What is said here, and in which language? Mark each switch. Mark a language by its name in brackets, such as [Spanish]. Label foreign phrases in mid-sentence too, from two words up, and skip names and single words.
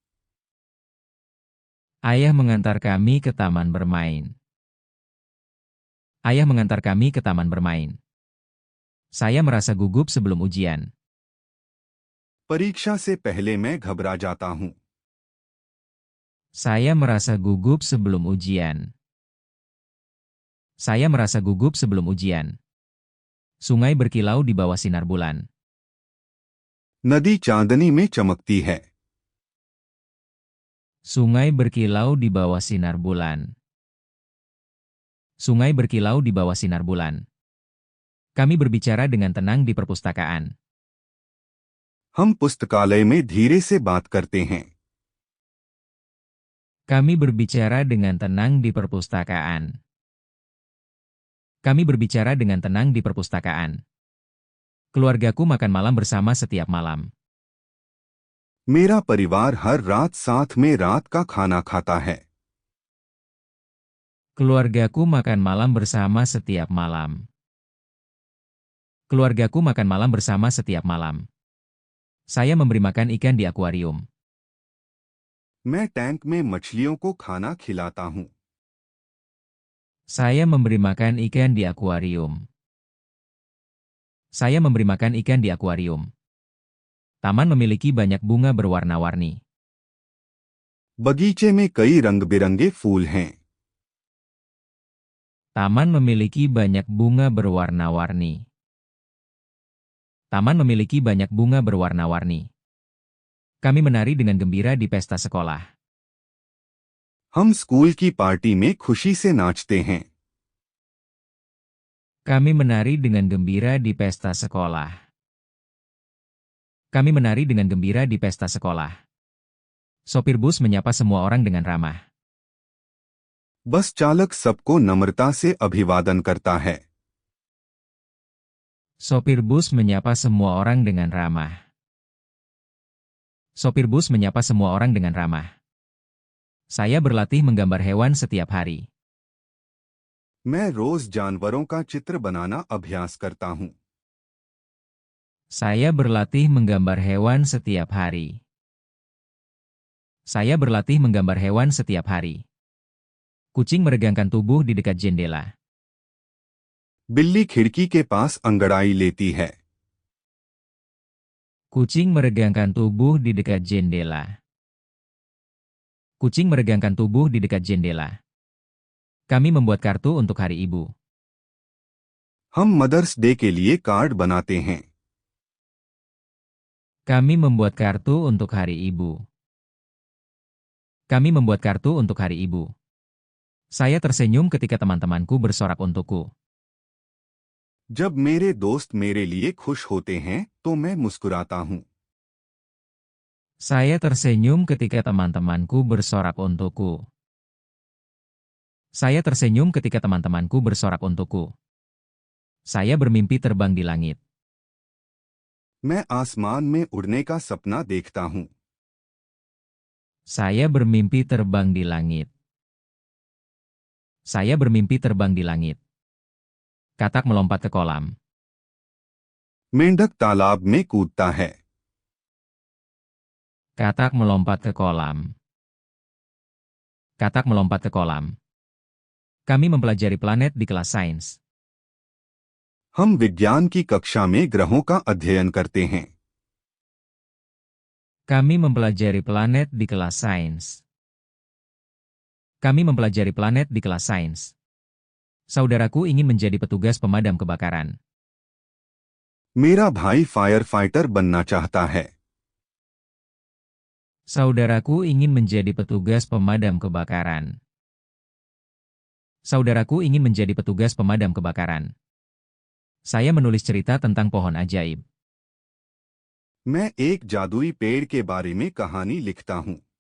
[Indonesian] Ayah mengantar kami ke taman bermain. Ayah mengantar kami ke taman bermain. Saya merasa gugup sebelum ujian. [Hindi] परीक्षा से पहले मैं घबरा जाता हूँ। [Indonesian] Saya merasa gugup sebelum ujian. Saya merasa gugup sebelum ujian. Sungai berkilau di bawah sinar bulan. [Hindi] नदी चांदनी में चमकती है। [Indonesian] Sungai berkilau di bawah sinar bulan. Sungai berkilau di bawah sinar bulan. Kami berbicara dengan tenang di perpustakaan. [Hindi] हम पुस्तकालय में धीरे से बात करते हैं। [Indonesian] Kami berbicara dengan tenang di perpustakaan. Kami berbicara dengan tenang di perpustakaan. Keluargaku makan malam bersama setiap malam. [Hindi] मेरा परिवार हर रात साथ में रात का खाना खाता है। [Indonesian] Keluargaku makan malam bersama setiap malam. Keluargaku makan malam bersama setiap malam. Saya memberi makan ikan di akuarium. [Hindi] मैं टैंक में मछलियों को खाना खिलाता हूँ। [Indonesian] Saya memberi makan ikan di akuarium. Saya memberi makan ikan di akuarium. Taman memiliki banyak bunga berwarna-warni. [Hindi] बगीचे में कई रंग-बिरंगे फूल हैं। [Indonesian] Taman memiliki banyak bunga berwarna-warni. Taman memiliki banyak bunga berwarna-warni. Kami menari dengan gembira di pesta sekolah. [Hindi] हम स्कूल की पार्टी में खुशी से नाचते हैं। [Indonesian] Kami menari dengan gembira di pesta sekolah. Kami menari dengan gembira di pesta sekolah. Sopir bus menyapa semua orang dengan ramah. [Hindi] बस चालक सबको नम्रता से अभिवादन करता है। [Indonesian] Sopir bus menyapa semua orang dengan ramah. Sopir bus menyapa semua orang dengan ramah. Saya berlatih menggambar hewan setiap hari. [Hindi] मैं रोज जानवरों का चित्र बनाना अभ्यास करता हूँ। [Indonesian] Saya berlatih menggambar hewan setiap hari. Saya berlatih menggambar hewan setiap hari. Kucing meregangkan tubuh di dekat jendela. [Hindi] बिल्ली खिड़की के पास अंगड़ाई लेती है। [Indonesian] Kucing meregangkan tubuh di dekat jendela. Kucing meregangkan tubuh di dekat jendela. Kami membuat kartu untuk Hari Ibu. [Hindi] हम मदर्स डे के लिए कार्ड बनाते हैं। [Indonesian] Kami membuat kartu untuk Hari Ibu. Kami membuat kartu untuk Hari Ibu. Saya tersenyum ketika teman-temanku bersorak untukku. [Hindi] जब मेरे दोस्त मेरे लिए खुश होते हैं तो मैं मुस्कुराता हूँ। [Indonesian] Saya tersenyum ketika teman-temanku bersorak untukku. Saya tersenyum ketika teman-temanku bersorak untukku. Saya bermimpi terbang di langit. [Hindi] मैं आसमान में उड़ने का सपना देखता हूँ। [Indonesian] Saya bermimpi terbang di langit. Saya bermimpi terbang di langit. Katak melompat ke kolam. [Hindi] मेंढक तालाब में कूदता है। [Indonesian] Katak melompat ke kolam. Katak melompat ke kolam. Kami mempelajari planet di kelas sains. [Hindi] हम विज्ञान की कक्षा में ग्रहों का अध्ययन करते हैं। [Indonesian] Kami mempelajari planet di kelas sains. Kami mempelajari planet di kelas sains. Saudaraku ingin menjadi petugas pemadam kebakaran. [Hindi] मेरा भाई [English] fire fighter [Hindi] बनना चाहता है। [Indonesian] Saudaraku ingin menjadi petugas pemadam kebakaran. Saudaraku ingin menjadi petugas pemadam kebakaran. Saya menulis cerita tentang pohon ajaib. [Hindi] मैं एक जादुई पेड़ के बारे में कहानी लिखता हूँ।